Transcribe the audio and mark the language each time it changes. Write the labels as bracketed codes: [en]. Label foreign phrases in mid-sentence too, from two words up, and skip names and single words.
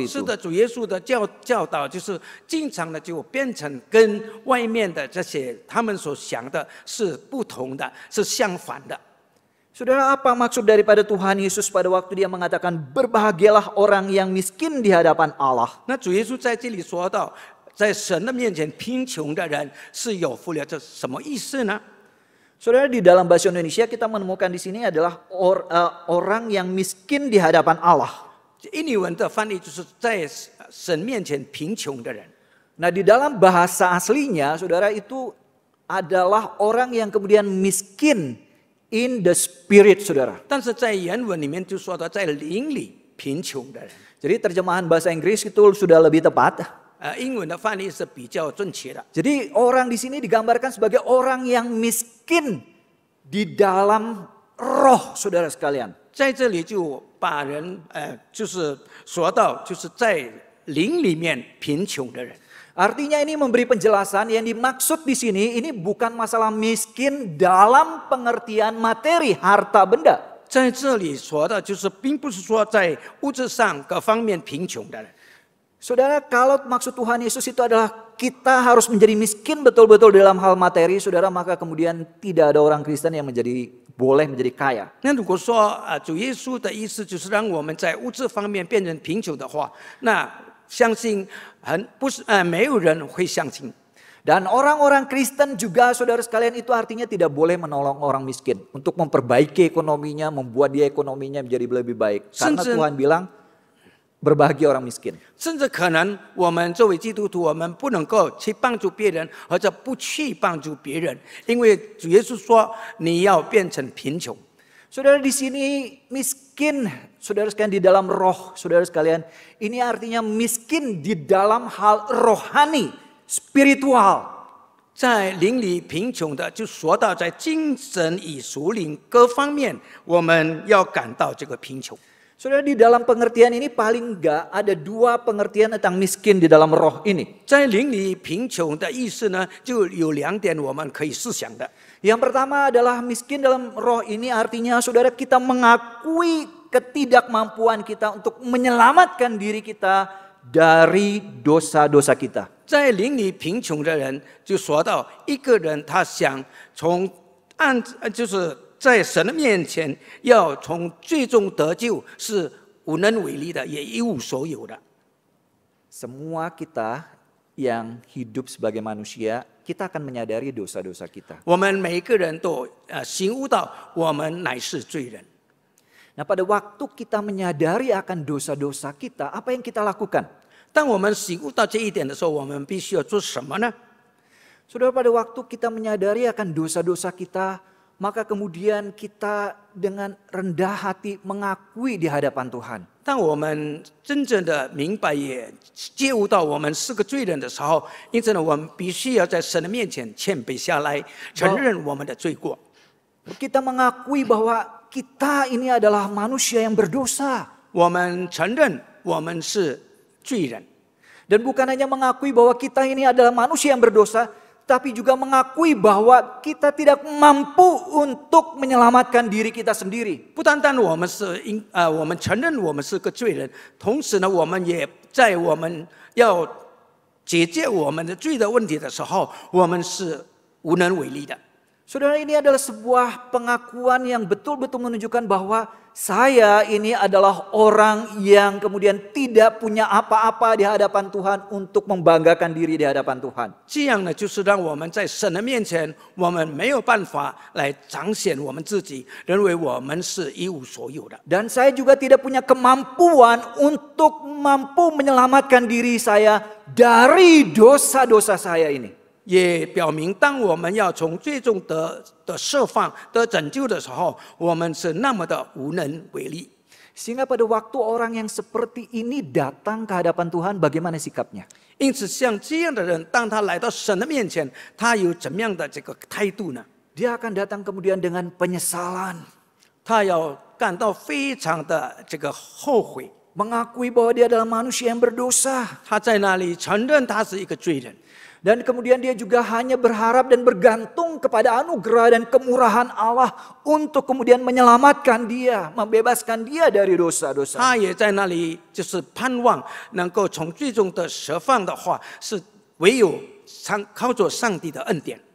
[zh] 是 [id] itu. [zh] 的，主耶稣的教导就是经常的就变成跟外面的这些他们所想的是不同的，是相反的。 [id] Saudara, apa maksud daripada Tuhan Yesus pada waktu dia mengatakan berbahagialah orang yang miskin di hadapan Allah? [zh] 那主耶稣在这里说到，在神的面前贫穷的人是有福了，这什么意思呢？ [id] Saudara, di dalam bahasa Indonesia kita menemukan di sini adalah orang yang miskin di hadapan Allah. [zh] 印尼文的翻译就是在神面前贫穷的人。 [id] Nah, di dalam bahasa aslinya, saudara, itu adalah orang yang kemudian miskin [en] in the spirit, [id] saudara. [zh] 但是在原文里面就说到在灵里贫穷的人。 [id] Jadi terjemahan bahasa Inggris itu sudah lebih tepat. [zh] 英文的翻译是比较正确的。 [id] Jadi orang di sini digambarkan sebagai orang yang miskin di dalam roh, saudara sekalian. [zh] 在这里就把人就是说到就是在灵里面贫穷的人。 [id] Artinya ini memberi penjelasan yang dimaksud di sini ini bukan masalah miskin dalam pengertian materi, harta benda. [zh] 在这里说的就是并不是说在物质上各方面贫穷的人。 [id] Saudara, kalau maksud Tuhan Yesus itu adalah kita harus menjadi miskin betul-betul dalam hal materi, saudara, maka kemudian tidak ada orang Kristen yang boleh menjadi kaya. [zh] 那如果说主耶稣的意思就是让我们在物质方面变成贫穷的话，那相信没有人会相信。 [id] Dan orang-orang Kristen juga, saudara sekalian, itu artinya tidak boleh menolong orang miskin untuk memperbaiki ekonominya, membuat dia ekonominya menjadi lebih baik. Karena Tuhan bilang berbahagia orang miskin. [zh] 甚至可能我们作为基督徒，我们不能够去帮助别人，或者不去帮助别人，因为主耶稣说你要变成贫穷。 [id] Saudara, di sini miskin, saudara sekalian, di dalam roh, saudara sekalian, ini artinya miskin di dalam hal rohani, spiritual. [zh] 在灵里贫穷的，就说到在精神与属灵各方面，我们要感到这个贫穷。 [id] Saudara, di dalam pengertian ini paling enggak ada dua pengertian tentang miskin di dalam roh ini. [zh] 在灵里贫穷的意思呢，就有2点我们可以思想的。 [id] Yang pertama adalah miskin dalam roh ini artinya, saudara, kita mengakui ketidakmampuan kita untuk menyelamatkan diri kita dari dosa-dosa kita. [zh] 在灵里贫穷的人，就说到一个人他想就是在神的面前要从最终得救，是无能为力的，也一无所有的。 [id] Semua kita yang hidup sebagai manusia, kita akan menyadari dosa-dosa kita. [zh] 我们每一个人都醒悟到我们乃是罪人。 [id] Nah, pada waktu kita menyadari akan dosa-dosa kita, apa yang kita lakukan? [zh] 当我们醒悟到这一点的时候，我们必须要做什么呢？ [id] Saudara, pada waktu kita menyadari akan dosa-dosa kita, maka kemudian kita dengan rendah hati mengakui di hadapan Tuhan. [zh] 当我们真正的明白也觉悟到我们是个罪人的时候，因此呢，我们必须要在神的面前谦卑下来，承认我们的罪过。 [id] Kita mengakui bahwa kita ini adalah manusia yang berdosa. [zh] 我们承认我们是罪人， [id] Dan bukan hanya mengakui bahwa kita ini adalah manusia yang berdosa, tapi juga mengakui bahwa kita tidak mampu untuk menyelamatkan diri kita sendiri. [zh] 不单单我们我们承认我们是个罪人，同时呢，我们也在我们要解决我们的罪的问题的时候，我们是无能为力的。 [id] Saudara, ini adalah sebuah pengakuan yang betul-betul menunjukkan bahwa saya ini adalah orang yang kemudian tidak punya apa-apa di hadapan Tuhan untuk membanggakan diri di hadapan Tuhan. [zh] 这样呢，就是让我们在神的面前，我们没有办法来彰显我们自己，认为我们是一无所有的。 [id] Dan saya juga tidak punya kemampuan untuk mampu menyelamatkan diri saya dari dosa-dosa saya ini. [zh] 也表明，当我们要从最终的释放、得拯救的时候，我们是那么的无能为力。 [id] Sehingga pada waktu orang yang seperti ini datang ke hadapan Tuhan, bagaimana sikapnya? [zh] 因此，像这样的人，当他来到神的面前，他有怎么样的这个态度呢？ [id] Dia akan datang kemudian dengan penyesalan, [zh] 他要感到非常的这个后悔， [id] mengakui bahwa dia adalah manusia yang berdosa. [zh] 他在那里承认他是一个罪人。 [id] Dan kemudian dia juga hanya berharap dan bergantung kepada anugerah dan kemurahan Allah untuk kemudian menyelamatkan dia, membebaskan dia dari dosa-dosa. [zh] 他也在那里就是盼望能够从最终的释放的话，是唯有靠着上帝的恩典。